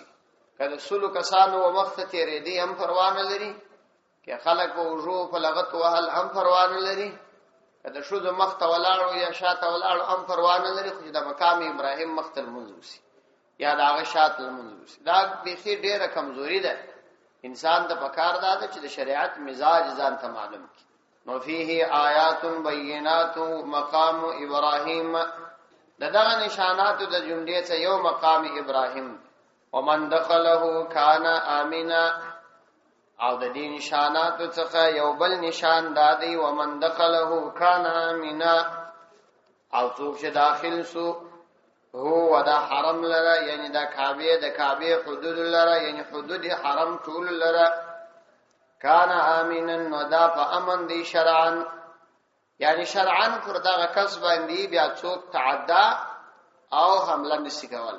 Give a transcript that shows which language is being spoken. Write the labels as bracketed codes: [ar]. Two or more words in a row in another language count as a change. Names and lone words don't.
[ps] کله سلو کسانو ومخته تیرې دي هم پروا نه لري، کې خلک وجو په لغت وهل هم پروا نه لري، کله شو د مخته ولاړو یا شاته ولاړو هم پروا نه لري، خو د مقام ابراهیم مخته المنځوسی یا د هغه شاته المنځوسی. دا بيخي ډیره کمزوري ده. انسان د پکار ده چې د شریعت مزاج ځان ته معلوم کړي. نو [ar] فيه آیات بینات [ps] مقام ابراهیم، دغه نشانات د جملې څخه یو مقام ابراهیم، [ar] ومن دخله کان آمنا، [ps] او د دې نشانات څخه یو بل نشان دادی [ar] ومن دخله کان آمنا، [ps] او څوک چې داخل سو هو ودا حرم لره، یعنی دا کعبه حدود لره، یعنی حدود حرم ټول لره، [ar] کان آمنا [ps] نو دا په امن دی شرعا، یعنی شرعاً پر دغه کس باندې بیا څوک تعدا او حمله نشي کولای.